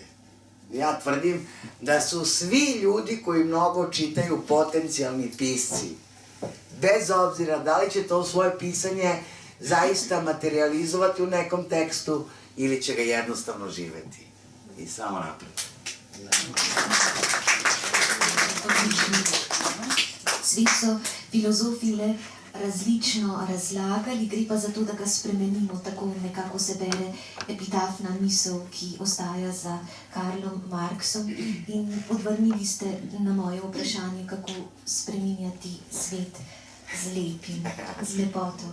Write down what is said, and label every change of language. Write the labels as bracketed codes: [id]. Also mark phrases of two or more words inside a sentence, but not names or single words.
[sr] Ja tvrdim da su svi ljudi koji mnogo čitaju potencijalni pisci. Bez obzira da li će to svoje pisanje zaista materializovati u nekom tekstu ili će ga jednostavno živeti. I samo napred. [sl] Svi so filozofile različno razlagali, gre pa za to, da ga spremenimo, tako nekako se bere epitafna misel, ki ostaja za Karlom Marksom, in odvrnili ste na moje vprašanje, kako spreminjati svet z lepim, z lepoto.